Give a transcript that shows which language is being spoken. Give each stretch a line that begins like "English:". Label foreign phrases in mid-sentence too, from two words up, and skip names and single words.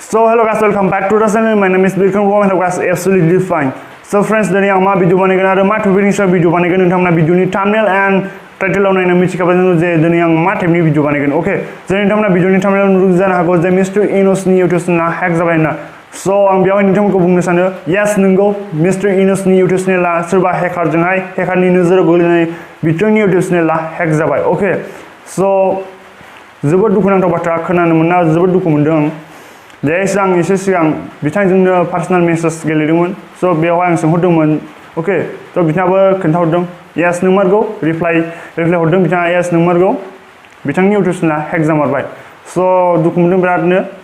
English: So hello guys, welcome back to the channel. My name is Bilkam. Hello guys, absolutely fine. So friends, today I'm going to video
Bodo: आरो मा टपिकनि सायाव भिडिअ बानायगोन नोंथांमोना भिडिअनि
English: thumbnail and titleआव
Bodo: नायना मिथिखाबाय जे दिनै आं मा
English: typeनि video
Bodo: बानायगोन ओके जेरै नोंथांमोना भिडिअनि थाम्बनेलाव नुदों जानो हागौ जे मिस्टार इनसनि
English: YouTube channela hack
Bodo: जाबाय होनना सो आं बेयावहाय नोंथांमोनखौ बुंनो सानो यस नंगौ मिस्टार इनसनि
English: YouTube channela
Bodo: सोरबा हेकारनि नोजोराव गोग्लैनाय बिथांनि
English: YouTube channela hack
Bodo: जाबाय ओके सो जोबोद दुखुनांथाव बाथ्रा खोनानो मोनना जोबोद दुखु मोनदों आं आं एसे सिगां बिथांजोंनो
English: personal message
Bodo: गेलेदोंमोन स' बेवहाय आं सोंहरदोंमोन ओके स' बिथाङाबो खोन्थाहरदों यस नंमारगौ रिप्लाइ हरदों बिथाङा यस नंमारगौ बिथांनि
English: YouTube channela hack
Bodo: जामारबाय स' दुखु मोनदों बिरादनो